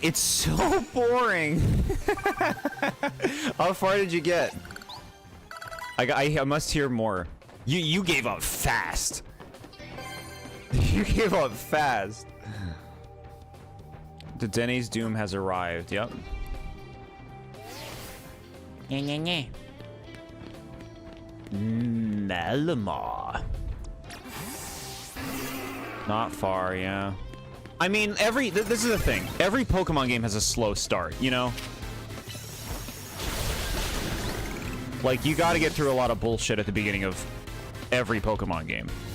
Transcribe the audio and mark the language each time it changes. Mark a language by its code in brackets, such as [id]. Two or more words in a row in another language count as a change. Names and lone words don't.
[en] It's so boring. How far did you get? I must hear more. You gave up fast. You gave up fast. The Denny's doom has arrived. Yep. Nye, nye, nye. Malamar. Not far, yeah. I mean, this is the thing. Every Pokemon game has a slow start, you know? Like, you gotta get through a lot of bullshit at the beginning of every Pokemon game.